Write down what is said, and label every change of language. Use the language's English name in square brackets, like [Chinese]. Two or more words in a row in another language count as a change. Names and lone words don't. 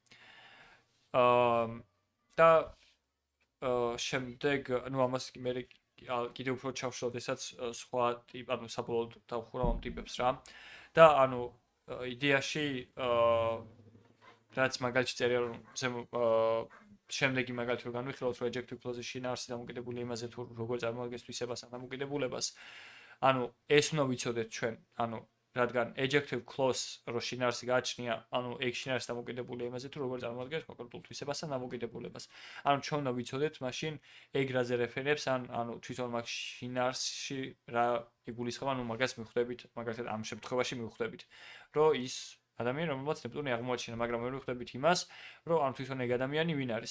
[Georgian] და შემდეგ, ну ამას მე კიდევ უფრო ჩავშალ, ესაც სხვა ტიპ, ანუ საბოლოოდ დავხურავ ამ ტიპებს რა. და ანუ იდეაში რაც მაგალითში წერია რომ შემდეგი მაგალითი რომ განვიხილოთ რომ [English] adjective clause- [Georgian] ის შინაარსი დამოკიდებული იმაზე თუ როგორ წარმოადგენს თვისებას ან დამოკიდებულებას ანუ ეს უნდა ვიცოდეთ ჩვენ ანუ რადგან [English] adjective clause [Georgian] რო შინაარსი გააჩნია ანუ ეგ შინაარსი დამოკიდებულია იმაზე თუ როგორ წარმოადგენს კონკრეტულ თვისებას ან დამოკიდებულებას ანუ ჩვენ უნდა ვიცოდეთ მაშინ ეგ რაზე რეფერირებს ანუ თვითონ მაგ შინაარსში რა იგულისხმება ანუ მაგას მივხვდებით მაგალითად ამ შემთხვევაში მივხვდებით რომ ის ადამიანი რომელმაც ნეპტუნი აღმოაჩინა, მაგრამ ვერ ვხვდებით იმას, რომ ამ თვითონ ეგ ადამიანი ვინ არის.